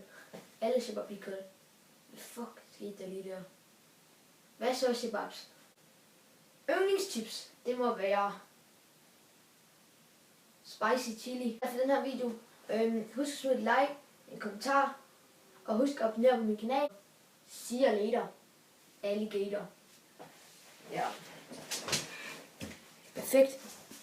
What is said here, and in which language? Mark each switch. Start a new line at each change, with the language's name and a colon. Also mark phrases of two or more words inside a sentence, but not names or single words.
Danish: Alle shababs iskolde. Fuck, skete der lige der. Hvad så shababs? Yndlingstips. Det må være
English: spicy chili.
Danish: For den her video. Husk at smide et like, en kommentar. Og husk at abonnere på min kanal.
English: See you later. Alligator.
Danish: Ja. Perfekt.